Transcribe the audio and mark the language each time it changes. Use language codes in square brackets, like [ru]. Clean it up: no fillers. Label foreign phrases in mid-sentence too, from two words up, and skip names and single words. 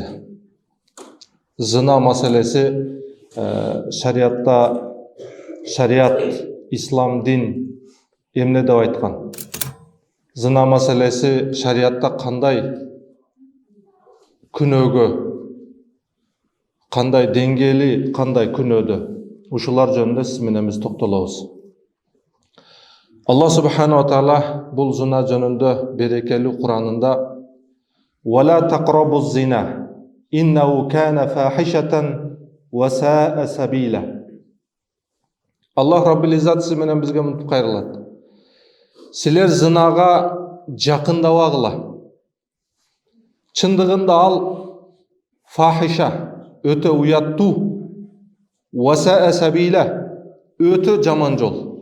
[ky] Зына маселеси шарият, ислам дин эмне деп айткан? Зына маселеси шариатта кандай күнөөгө, кандай деңгээли, кандай күнөөдө? Ушулар жөнүндө сиз менен биз токтолобуз. [ar] الله سبحانه وتعالى [ky] бул зына жөнүндө берекелүү Куранында [ar] "ولا تقربوا الزنا إنه كان فاحشة وساء سبيلا". [ky] Аллах [ar] رب العزة [ky] сиз менен бизге мынтип кайрылат. Силер зынага жакындабагыла. Чындыгында ал фахиша, өтө уяттуу, [ar] وساء سبيلا, [ky] өтө жаман жол.